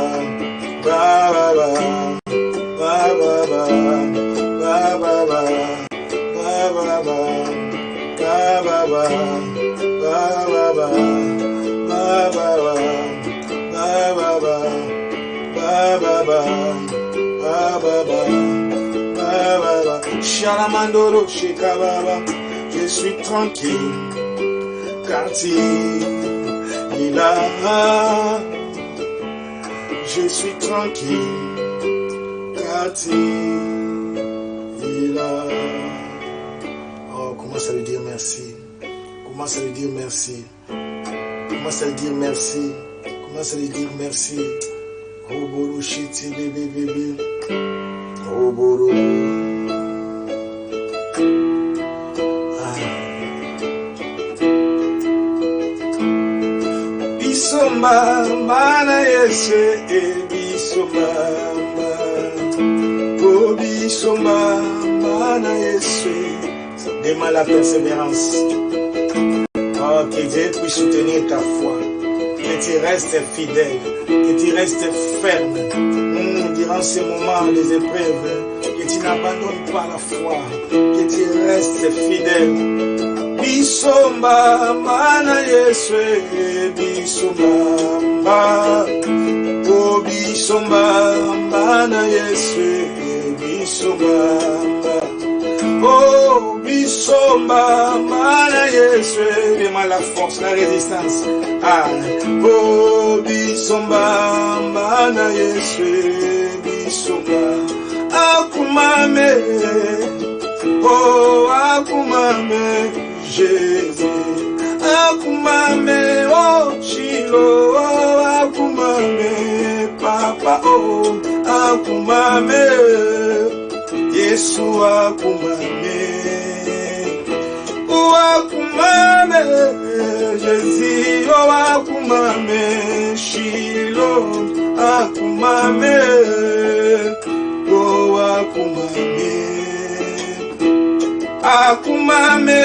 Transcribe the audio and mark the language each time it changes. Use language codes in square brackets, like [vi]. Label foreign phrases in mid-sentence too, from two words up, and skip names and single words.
[fr] Ba ba ba ba ba ba ba ba ba ba ba ba ba ba Shalamandoro Shikababa, je suis tranquille, car tu es là. Je suis tranquille, car tu es là. Oh, commence à lui dire merci. Commence à lui dire merci. Commence à lui dire merci. Commence à lui dire merci. Oh, Boro Chiti, bébé, bébé. Oh, Boro. [lua] Bisomba, mana yese, bisomba, oh bisomba, mana yese. [fr] Demande la persévérance. Oh, que Dieu puisse soutenir ta foi. que tu restes fidèle, que tu restes ferme durant ces moments des épreuves, que tu n'abandonnes pas la foi, que tu restes fidèle. [lua] Bisomba mana Yesu, bisomba, oh bisomba mana Yesu, bisomba, oh bisomba mana Yesu, [fr] vraiment la force, la résistance. [lua] Ah, oh bisomba mana Yesu, bisomba, akumame, oh akumame. Jésus, akumame, oh Chilo, oh akumame, Papa, oh akumame, Yesu akumame, oh akumame, Jésus, oh akumame, Chilo, akumame, oh akumame, akumame.